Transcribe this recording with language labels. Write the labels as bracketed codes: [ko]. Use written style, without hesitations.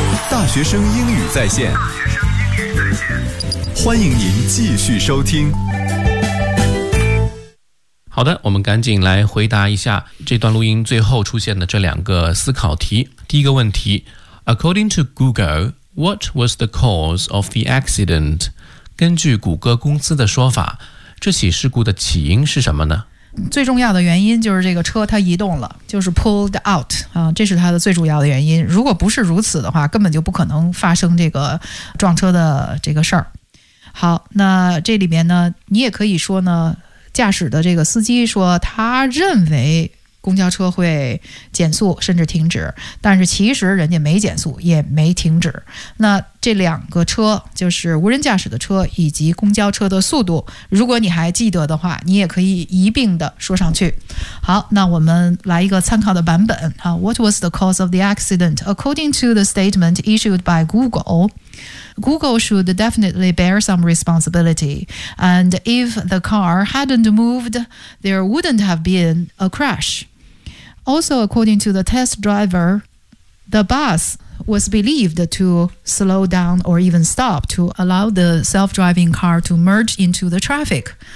[zh] 大学生英语在线，欢迎您继续收听。好的，我们赶紧来回答一下这段录音最后出现的这两个思考题。第一个问题， [en] According to Google, what was the cause of the accident? [zh] 根据谷歌公司的说法，这起事故的起因是什么呢？最重要的原因就是这个车它移动了，就是 [en] pulled out、 [zh] 这是它的最主要的原因。如果不是如此的话，根本就不可能发生这个撞车的这个事儿。好，那这里面呢，你也可以说呢，驾驶的这个司机说他认为公交车会减速甚至停止，但是其实人家没减速也没停止。那这两个车，就是无人驾驶的车以及公交车的速度，如果你还记得的话，你也可以一并的说上去。好，那我们来一个参考的版本。 [en] What was the cause of the accident? According to the statement issued by Google,Google should definitely bear some responsibility. And if the car hadn't moved, there wouldn't have been a crash. Also, according to the test driver, the bus was believed to slow down or even stop to allow the self-driving car to merge into the traffic.